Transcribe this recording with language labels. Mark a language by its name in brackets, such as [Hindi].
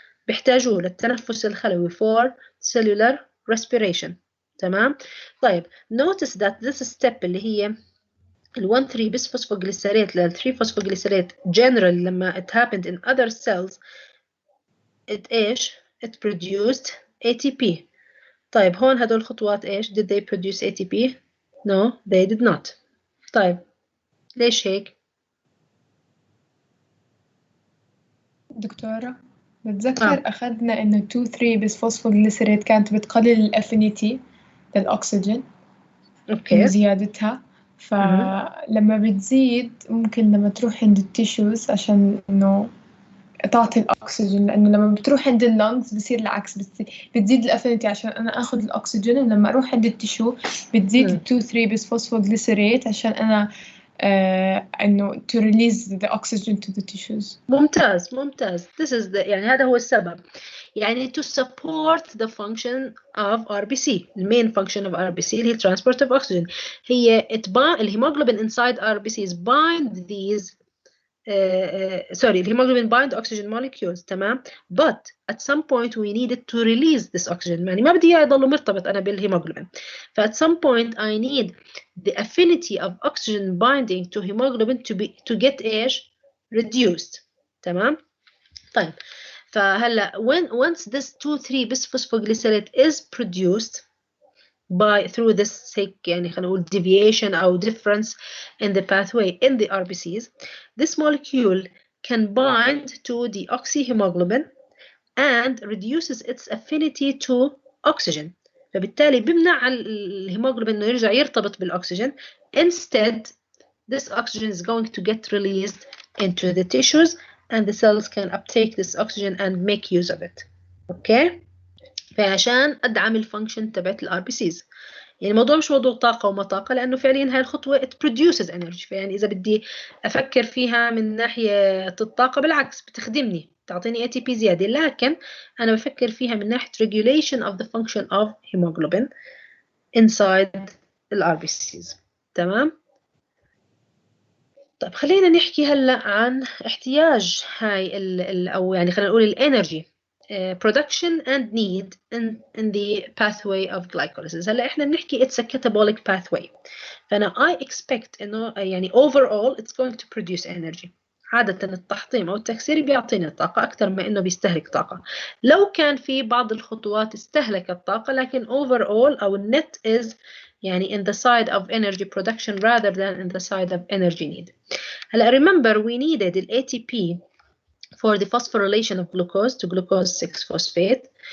[Arabic] بيحتاجوه للتنفس الخلوي [English] for cellular respiration, [Arabic] تمام؟ طيب [English] notice that this step اللي هي ال 1,3-bisphosphoglycerate لل 3-phosphoglycerate general لما it happened in other cells it produced ATP. [Arabic] طيب هون هدول الخطوات ايش؟ [English] Did they produce ATP? No, they did not. [Arabic] طيب ليش هيك؟ دكتورة بتذكر أخذنا إنه 2,3-bisphosphoglycerate كانت بتقلل الأفينيتي للأكسجين. [English] Okay. [Arabic] زيادتها، فلما بتزيد ممكن لما تروح عند التيشوز عشان إنه تعطي الأكسجين، لأنه لما بتروح عند اللنجز بصير العكس، بتزيد الأفينيتي عشان أنا أخذ الأكسجين، ولما أروح عند التيشو بتزيد 2,3-bisphosphoglycerate عشان أنا إنه [English] to release the oxygen to the tissues. [Arabic] ممتاز. [English] This is the [Arabic] يعني هذا هو السبب، يعني [English] to support the function of RBC. the main function of RBC اللي هي transport of oxygen. [Arabic] هي الهيموجلوبين [English] inside RBCs bind these الهيموجلوبين bind oxygen molecules، تمام. But at some point we needed to release this oxygen. [Arabic] يعني ما بدي إياه يضل مرتبط أنا بالهيموجلوبين. [English] at some point I need the affinity of oxygen binding to hemoglobin to get إيش reduced، تمام. [Arabic] طيب فهلا [English] once this 2,3-bisphosphoglycerate is produced through this [Arabic] يعني خلينا نقول [English] deviation أو difference in the pathway in the RBCs, this molecule can bind to the oxyhemoglobin and reduces its affinity to oxygen. [Arabic] فبالتالي بمنع الهيموغلوبين إنه يرجع يرتبط بالأكسجين. [English] Instead, this oxygen is going to get released into the tissues, and the cells can uptake this oxygen and make use of it. Okay? [Arabic] فعشان أدعم الفانكشن تبعت الار بي سيز. يعني الموضوع مش موضوع طاقة وما طاقة، لأنه فعليا هاي الخطوة [English] it produces energy. [Arabic] فيعني إذا بدي أفكر فيها من ناحية الطاقة بالعكس بتخدمني، تعطيني ATP زيادة، لكن أنا بفكر فيها من ناحية [English] regulation of the function of hemoglobin inside [Arabic] الار بي سيز. تمام؟ طيب خلينا نحكي هلا عن احتياج هاي أو يعني خلينا نقول الانرجي [English] production and need in the pathway of glycolysis. [Arabic] هلا احنا بنحكي [English] it's a catabolic pathway، فانا I expect انه يعني overall it's going to produce energy. [Arabic] عادة التحطيم او التكسير بيعطينا الطاقة اكثر ما انه بيستهلك طاقة. لو كان في بعض الخطوات استهلكت طاقة، لكن [English] overall او النت is يعني in the side of energy production rather than in the side of energy need. هلا remember we needed ال ATP for the phosphorylation of glucose to glucose 6-phosphate.